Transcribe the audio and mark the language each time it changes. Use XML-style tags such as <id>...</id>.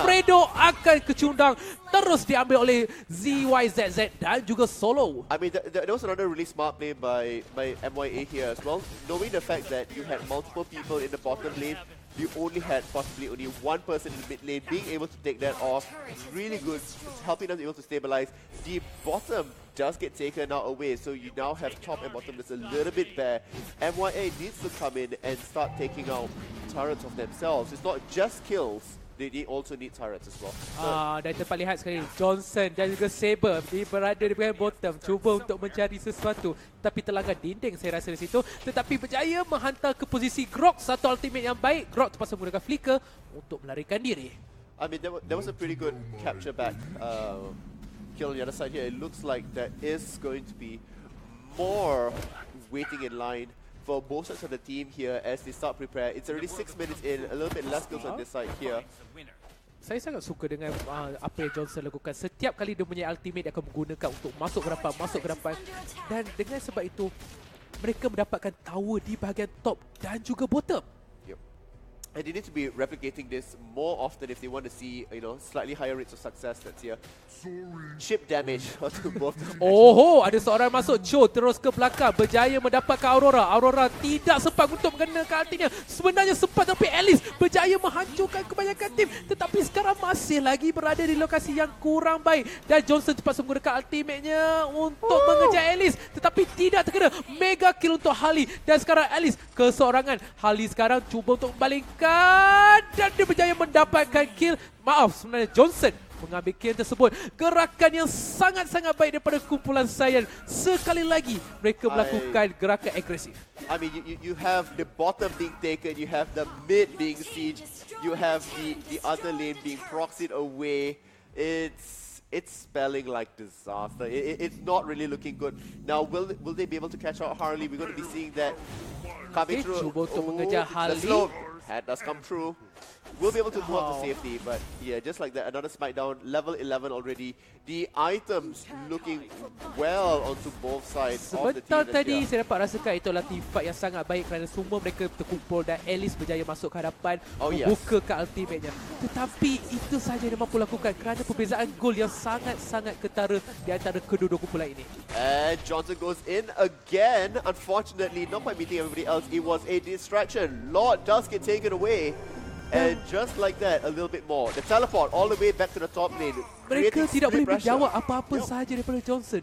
<ms>Fredo akan kecundang, terus diambil oleh ZYZZ dan juga Solo.</ms> <en>I mean, there was another really smart play by MYA here as well. Knowing the fact that you had multiple people in the bottom lane, you only had possibly only one person in the mid lane. Being able to take that off is really good. It's helping us able to stabilize. The bottom does get taken out away, so you now have top and bottom that's a little bit bare. MYA needs to come in and start taking out turrets of themselves. It's not just kills. They also need turrets as well.</en> <ms>Dan dapat lihat sekali Johnson dan juga Saber berada di bahagian bottom, cuba untuk mencari sesuatu tapi terlanggar dinding saya rasa di situ, tetapi berjaya menghantar ke posisi Grok. Satu ultimate yang baik, Grok terpaksa menggunakan flicker untuk melarikan diri.</ms> <en>I mean, there was a pretty good capture back kill on the other side here. It looks like there is going to be more waiting in line for both sides of the team here as they start prepare. It's already 6 minutes in, a little bit less kills on this side here.</en> <ms>Saya sangat suka dengan apa yang Johnson lakukan. Setiap kali dia punya ultimate dia akan menggunakan untuk masuk ke depan. Dan dengan sebab itu, mereka mendapatkan tower di bahagian top dan juga bottom.</ms> <en>And they need to be replicating this more often if they want to see, slightly higher rates of success that's here. Chip damage onto both.</en> <ms>Oh, ada seorang masuk Cho terus ke belakang, berjaya mendapatkan Aurora. Aurora tidak sempat untuk mengenakan ultinya. Sebenarnya sempat tapi Alice berjaya menghancurkan kebanyakan tim. Tetapi sekarang masih lagi berada di lokasi yang kurang baik. Dan Johnson cepat menggunakan ultimate-nya untuk mengejar Alice. Tetapi tidak terkena. Mega kill untuk Harley. Dan sekarang Alice keseorangan. Harley sekarang cuba untuk membalingkan. Dan dia berjaya mendapatkan kill. Maaf, sebenarnya Johnson mengambil kill tersebut. Gerakan yang sangat-sangat baik daripada kumpulan Saiyan. Sekali lagi mereka melakukan gerakan agresif.</ms> <en>I mean, you have the bottom being taken, you have the mid being sieged, you have the other lane being proxied away. It's spelling like disaster. It's not really looking good. Now, will they be able to catch out Harley? We're going to be seeing that coming through.</en> <ms>Cuba untuk mengejar Harley.</ms> <en>The slope head does come through. We'll be able to go out to safety, but yeah, just like that, another smite down, level 11 already. The items looking well onto both sides of the team.</en> <ms>Sebentar tadi saya dapat rasakan itu adalah team fight yang sangat baik kerana semua mereka terkumpul dan Alice berjaya masuk ke hadapan, membukakan ultimate-nya. Tetapi itu sahaja yang mampu lakukan kerana perbezaan gol yang sangat-sangat ketara di antara kedua-dua kumpulan ini.</ms> <en>And Johnson goes in again. Unfortunately, not quite meeting everybody else. It was a distraction. Lord does get taken away. And just like that, a little bit more. The teleport all the way back to the top lane.</en> <ms>Mereka tidak boleh menjawab apa-apa sahaja daripada Johnson.</ms>